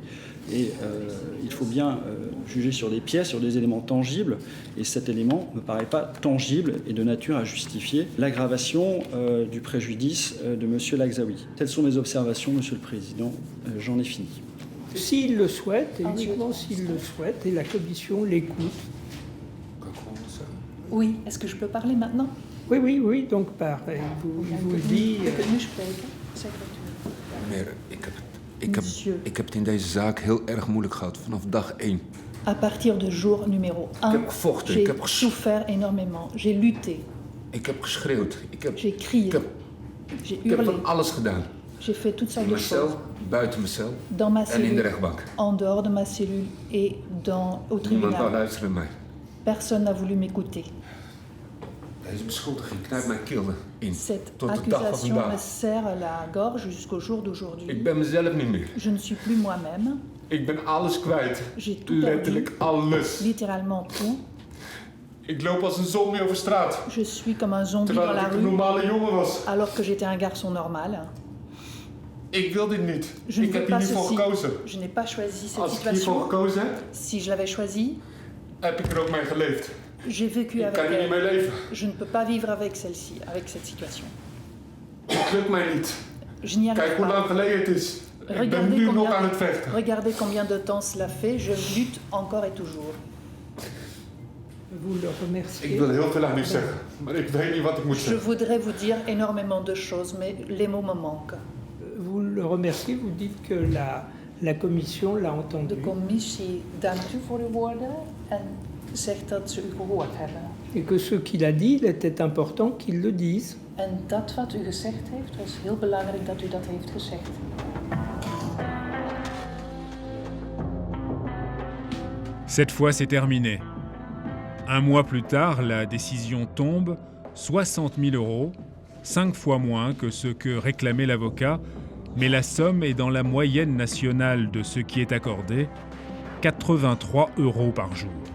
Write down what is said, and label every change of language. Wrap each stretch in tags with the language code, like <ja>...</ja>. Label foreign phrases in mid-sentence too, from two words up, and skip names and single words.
<fr>Et il faut bien juger sur des pièces, sur des éléments tangibles, et cet élément ne me paraît pas tangible et de nature à justifier l'aggravation du préjudice de M. Lagzaoui. Telles sont mes observations, Monsieur le Président. J'en ai fini. S'il le souhaite, et uniquement s'il le souhaite, et la Commission l'écoute. Oui, est-ce que je peux parler maintenant? Oui, donc pareil, il vous dit...</fr> <nl>Ik heb het in deze zaak heel erg moeilijk gehad, vanaf dag 1.</nl> <fr>À partir de jour numéro 1, j'ai souffert énormément. J'ai lutté.</fr> <nl>Ik heb geschreeuwd.</nl> <fr>J'ai crié. J'ai</fr> <nl>Ik heb</nl> <fr>hurlé.</fr> <nl>van alles gedaan.</nl> <fr>J'ai fait toutes sortes</fr> <nl>In de mijn</nl> <fr>choses.</fr> <nl>cel, buiten mijn cel</nl> <fr>Dans ma</fr> <nl>en in de</nl> <fr>cellule,</fr> <nl>rechtbank.</nl> <fr>en dehors de ma cellule et au</fr> <nl>Niemand wou</nl> <fr>tribunal.</fr> <nl>luisteren naar mij.</nl> <fr>Personne n'a voulu m'écouter.</fr> <nl>Deze beschuldiging knijpt mijn keel in.</nl> <fr>Cette</fr> <nl>Tot de dag van</nl> <fr>accusation me</fr> <nl>vandaag.</nl> <fr>serre la gorge jusqu'au jour d'aujourd'hui.</fr> <nl>Ik ben mezelf niet meer.</nl> <fr>Je ne suis plus moi-même.</fr> <nl>Ik ben alles kwijt.</nl> <fr>J'ai tout perdu.</fr> <nl>Letterlijk alles.</nl> <fr>Littéralement tout.</fr> <nl>Ik loop als een zombie over straat.</nl> <fr>Je suis comme un zombie dans</fr> <nl>Terwijl</nl> <fr>la</fr> <nl>ik een</nl> <fr>rue,</fr> <nl>normale jongen was.</nl> <fr>alors que j'étais un garçon normal.</fr> <nl>Ik wil dit niet.</nl> <fr>Je ne</fr> <nl>Ik</nl> <fr>veux</fr> <nl>heb hier</nl> <fr>pas</fr> <nl>niet voor</nl> <fr>ceci.</fr> <nl>gekozen.</nl> <fr>Je n'ai pas choisi cette</fr> <nl>Als ik hiervoor</nl> <fr>situation.</fr> <nl>gekozen heb,</nl> <fr>Si je l'avais choisi,</fr> <nl>heb ik er ook mee geleefd.</nl> <fr>j'ai vécu</fr> <nl>Ik</nl> <fr>avec</fr> <nl>kan hier niet mee</nl> <fr>elle.</fr> <nl>leven.</nl> <fr>Je ne peux pas vivre avec celle-ci, avec cette situation.</fr> <nl>Het lukt mij niet.</nl> <fr>Je n'y arrive</fr> <nl>Kijk hoe lang</nl> <fr>pas.</fr> <nl>geleden het is. Ik ben nu nog aan het vechten.</nl> <fr>Regardez combien de temps cela fait. Je lutte encore et toujours. Vous le remerciez.</fr> <nl>Ik wil heel veel aan u zeggen, maar ik weet niet wat ik moet</nl> <fr>Je</fr> <nl>zeggen.</nl> <fr>voudrais vous dire énormément de choses, mais les mots me manquent. Vous le remerciez, vous dites que la Commission l'a entendu.</fr> <nl>De commissie dankt u voor uw woorden en zegt dat ze u gehoord hebben.</nl> <fr>Et que ce qu'il a dit, il était important qu'il le dise.</fr> <nl>En dat wat u gezegd heeft, was heel belangrijk dat u dat heeft gezegd.</nl> <fr>Cette fois, c'est terminé. Un mois plus tard, la décision tombe, 60 000 €, 5 fois moins que ce que réclamait l'avocat, mais la somme est dans la moyenne nationale de ce qui est accordé, 83 € par jour.</fr>